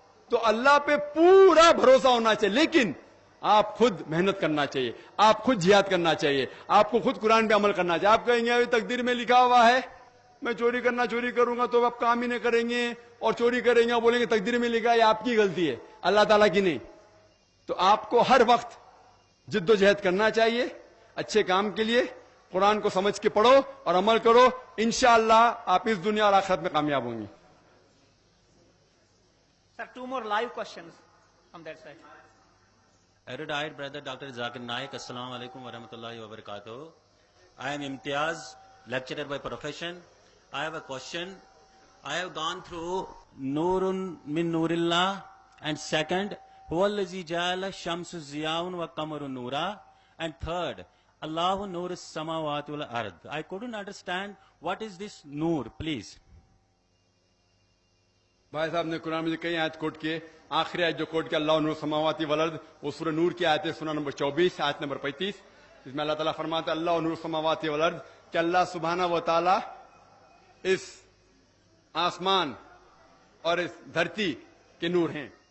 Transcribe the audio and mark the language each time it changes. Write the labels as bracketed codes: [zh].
[ur] تو اللہ پہ پورا بھروسہ ہونا چاہیے, لیکن آپ خود محنت کرنا چاہیے, آپ خود جہاد کرنا چاہیے, آپ کو خود قرآن پہ عمل کرنا چاہیے. آپ کہیں گے تقدیر میں لکھا ہوا ہے میں چوری کروں گا تو آپ کام ہی نہیں کریں گے, اور چوری کریں گے, بولیں گے تقدیر میں لکھا ہے, آپ کی غلطی ہے, اللہ تعالیٰ کی نہیں. تو آپ کو ہر وقت جد و جہد کرنا چاہیے اچھے کام کے لیے. قرآن کو سمجھ کے پڑھو اور عمل کرو, انشاءاللہ آپ اس دنیا اور آخرت میں کامیاب ہوں گے. [en] Sir, 2 more live questions from that side. Erudite brother Dr. Zakir Naik, [ar] Assalamu alaikum wa rahmatullahi wa barakatuh. [en] I am Imtiaz, lecturer by profession. I have a question. I have gone through [ar] Nurun min Nurillah, [en] and second, [ar] Huwallazi ja'ala shamsu ziyaun wa qamaru nura, [en] and third, [ar] Allahu nur as-samawati wal ard. [en] I couldn't understand what is this nur, please. [ur] بھائی صاحب نے قرآن میں کئی آیت کوٹ کیے, آخری آیت جو کوٹ کیا [ar] اللہ نور السماوات والارض, [ur] وہ سورہ نور کی آیت ہے, سورہ نمبر 24 آیت نمبر 35. اس میں اللہ تعالیٰ فرماتا ہے [ar] اللہ نور السماوات والارض, [ur] کہ اللہ سبحانہ و تعالیٰ اس آسمان اور اس دھرتی کے نور ہیں.